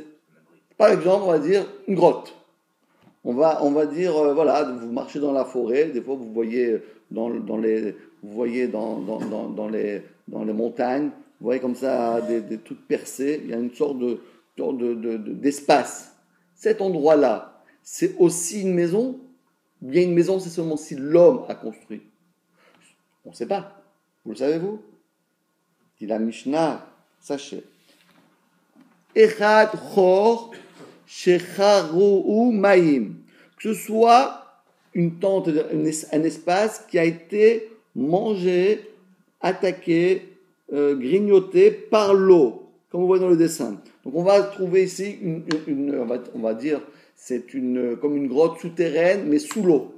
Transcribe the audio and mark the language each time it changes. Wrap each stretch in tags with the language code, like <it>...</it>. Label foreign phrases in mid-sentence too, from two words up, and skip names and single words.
<fr>Par exemple, on va dire une grotte. On va dire, voilà, vous marchez dans la forêt, des fois vous voyez dans les montagnes, vous voyez comme ça des trucs percés, il y a une sorte d'espace. Cet endroit-là, c'est aussi une maison? Bien une maison, c'est seulement si l'homme a construit. On ne sait pas. Vous le savez-vous? Dit la Mishnah, sachez.</fr> <he>אחד חור שחררו מים.</he> <fr>Que ce soit une tente, un espace qui a été mangé, attaqué, grignoté par l'eau, comme vous voyez dans le dessin. Donc on va trouver ici on va dire, c'est comme une grotte souterraine, mais sous l'eau.</fr>